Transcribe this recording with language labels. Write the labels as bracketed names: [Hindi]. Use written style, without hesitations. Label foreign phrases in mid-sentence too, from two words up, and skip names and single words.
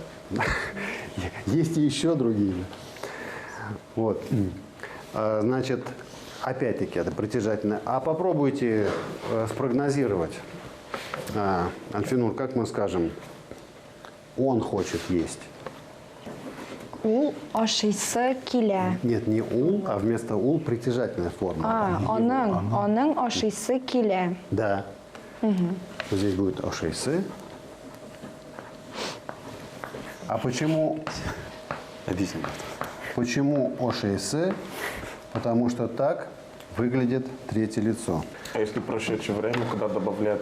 [Russian] Есть и еще другие. Вот. Значит, опять-таки, это притяжательное. А попробуйте спрогнозировать, Альфинур, как мы скажем, он хочет есть. [Tatar] Ул ашыйсы килә. [Russian] Нет, не ул, а вместо ул притяжательная форма. [Tatar] Аның ашыйсы килә. [Russian] Да. Здесь будет ошейсы. А почему Объясни. Почему ошейсы? Потому что так выглядит третье лицо. А если прошедшее время, куда добавляют?